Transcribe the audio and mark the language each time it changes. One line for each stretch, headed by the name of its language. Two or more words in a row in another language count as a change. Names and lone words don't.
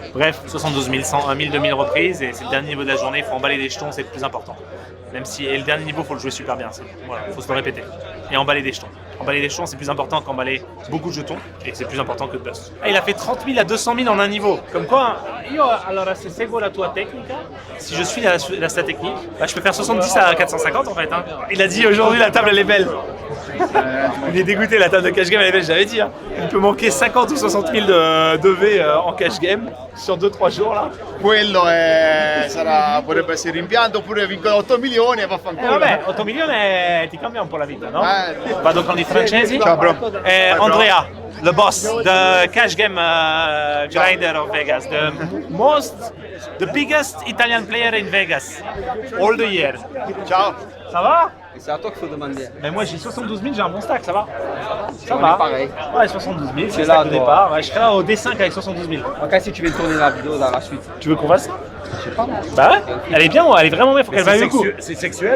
French: Bref, 72 000, 100, 1000, 2000 reprises. Et c'est le dernier niveau de la journée. Il faut emballer des jetons, c'est le plus important. Même si, et le dernier niveau, il faut le jouer super bien. Voilà, il faut se le répéter. Et emballer des jetons. Emballer des jetons, c'est plus important qu'emballer beaucoup de jetons. Et c'est plus important que de bust. Ah, il a fait 30 000 à 200 000 en un niveau. Comme quoi,
Italian: allora, se seguo la tua tecnica,
French: si je suis sa technique, bah, je peux faire 70 à 450 en fait. Hein. Il a dit aujourd'hui la table elle est belle. Il est dégoûté, la table de
English: cash game
French: elle est belle, j'avais dit. Hein. Il peut manquer 50 ou 60 000 de V en
English: cash game
French: sur 2-3 jours là.
Italian: Quello potrebbe essere rimpianto oppure vincono 8 milioni e vaffanculo. Vabbè, 8 milioni ti cambia un po' la vita, no? Vado con i francesi. Ciao bro. Andrea,
English: the boss, the cash game grinder of Vegas, the biggest Italian player in Vegas, all the year.
Italian: Ciao.
French: Ça va? C'est à toi qu'il faut demander. Mais moi j'ai 72 000, j'ai un bon stack, ça va? Ça On va? est pareil. Ouais, 72 000, c'est là, là au toi. départ. Ouais, je serai là au D5 avec 72 000. Ok, si tu veux tourner la vidéo dans la suite. Tu veux qu'on fasse ça? Je sais pas. Bah ouais, elle est bien, elle est vraiment bien, faut qu'elle vaille le coup. C'est sexuel ou